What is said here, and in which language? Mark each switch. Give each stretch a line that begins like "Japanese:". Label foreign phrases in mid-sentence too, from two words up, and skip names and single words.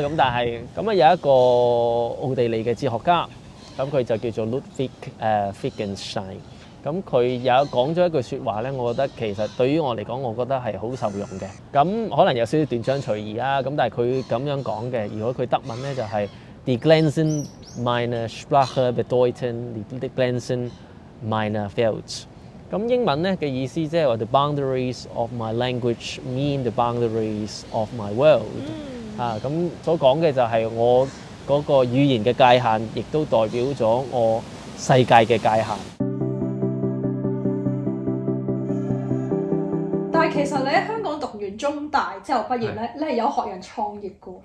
Cantonese: 咁但係咁有一個奧地利嘅哲學家，咁佢就叫做 Ludwig Wittgenstein。咁佢有講咗一句説話咧，我覺得其實對於我嚟講，我覺得係好受用嘅。咁可能有少少斷章取義啦，咁但係佢咁樣講嘅，如果佢德文咧就係
German: Die Grenzen meiner Sprache bedeuten die Grenzen meiner Welt。
Cantonese: 咁英文咧嘅意思即係話
English: The boundaries of my language mean the boundaries of my world。
Cantonese: 咁所講嘅就係我嗰個語言嘅界限，亦都代表咗我世界嘅界限。但係其實你喺香港讀完中大之後畢業咧，你係有學人創業嘅喎。